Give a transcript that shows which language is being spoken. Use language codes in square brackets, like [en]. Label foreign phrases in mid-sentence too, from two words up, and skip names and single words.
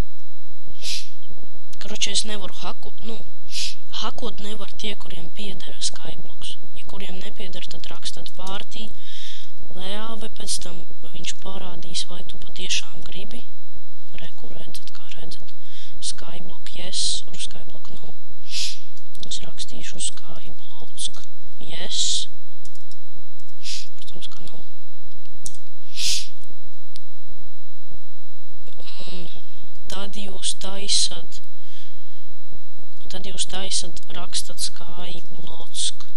[lv] Kroči, es nevaru hakot nevar tie, kuriem pieder Skyblock. Ja kuriem nepieder, tad rakstat [en] Party Leave, [lv] pēc tam viņš parādīs, vai tu patiešām gribi. Reku redzat, kā redzat. [en] Skyblock yes, or Skyblock no. [lv] Es rakstīšu Skyblock yes. Protams, ka no. Un tad jūs taisat, rakstat Skyblock.